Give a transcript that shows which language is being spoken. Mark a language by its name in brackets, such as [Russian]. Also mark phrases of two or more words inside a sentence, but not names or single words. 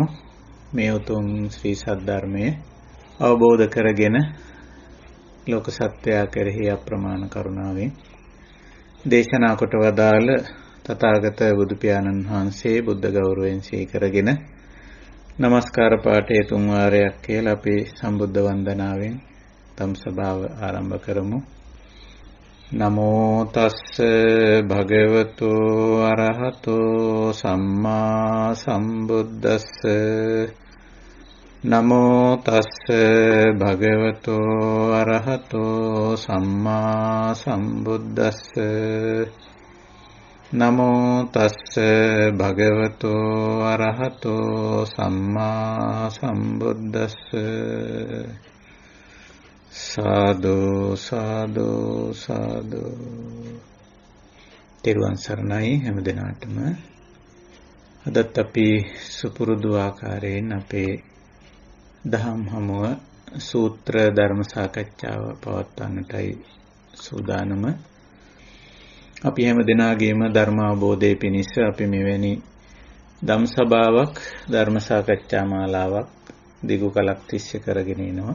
[Sinhala] මේ උතුම් ශ්‍රී සද්ධර්මයේ අවබෝධ කරගෙන ලෝක සත්‍යය කෙරෙහි අප්‍රමාණ කරුණාවෙන් දේශනා කොට වදාළ තථාගත බුදු පියාණන් වහන්සේ බුද්ධ ගෞරවයෙන් සීකරගෙන නමස්කාර පාඨය 3 වාරයක් කියලා අපි සම්බුද්ධ වන්දනාවෙන් තම් සභාව ආරම්භ කරමු. [Pali] නමෝ තස්ස භගවතු අරහතෝ සම්මා සම්බුද්දස්ස. නමෝ තස්ස භගවතු අරහතෝ සම්මා සම්බුද්දස්ස. නමෝ තස්ස භගවතු අරහතෝ සම්මා සම්බුද්දස්ස. [Sinhala] සාදු සාදු සාදු. තෙරුවන් සරණයි හැමදෙනාටම. අදත් අපි සුපුරුදු ආකාරයෙන් අපේ දහම් හමුව සූත්‍ර ධර්ම සාකච්ඡාව පවත්වන්නටයි සූදානම. අපි හැම දෙනාගේම ධර්ම අවබෝධය පිණිස අපි මෙවැනි ධම් සභාවක් ධර්ම සාකච්ඡා මාලාවක් දිගු කලක් තිස්සේ කරගෙන යනවා.